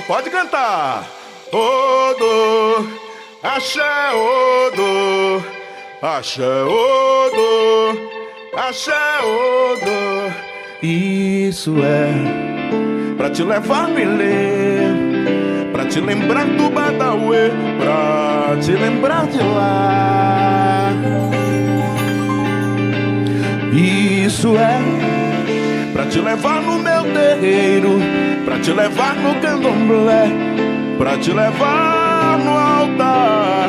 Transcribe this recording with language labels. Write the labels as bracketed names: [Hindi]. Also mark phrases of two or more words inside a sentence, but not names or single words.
[Portuguese] Pode cantar. [Yoruba] Odo, axé, odo, axé, odo, axé, odo. [Portuguese] Isso é pra te levar me ler, pra te lembrar do Badauê, pra te lembrar de lá. Isso é pra te levar no meu terreiro, pra te levar no candomblé, pra te levar no altar.